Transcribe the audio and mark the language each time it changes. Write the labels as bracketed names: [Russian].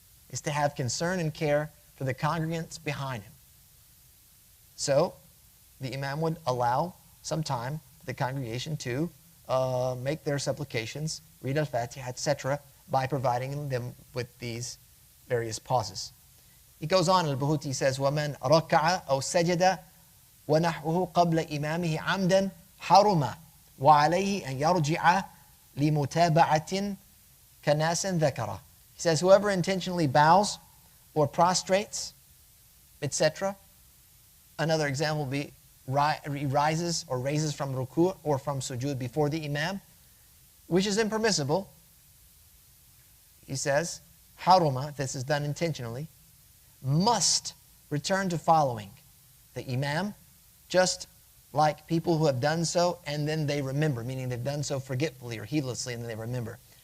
[English] Is to have concern and care for the congregants behind him. So, the imam would allow some time for the congregation to make their supplications, read al-Fatiha, etc., by providing them with these various pauses. [Arabic] He goes on, al-Buhuti says, وَمَنْ رَكَعَ أَوْ سَجَدَ وَنَحْوُهُ قَبْلَ إِمَامِهِ عَمْدًا حَرُمَ وَعَلَيْهِ أَنْ يَرْجِعَ لِمُتَابَعَةٍ كَنَاسٍ ذَكَرَ. [English] He says, whoever intentionally bows or prostrates, etc. Another example would be rises or raises from ruku' or from sujood before the imam, which is impermissible, he says, haruma, if this is done intentionally, must return to following the imam, just like people who have done so and then they remember, meaning they've done so forgetfully or heedlessly and then they remember.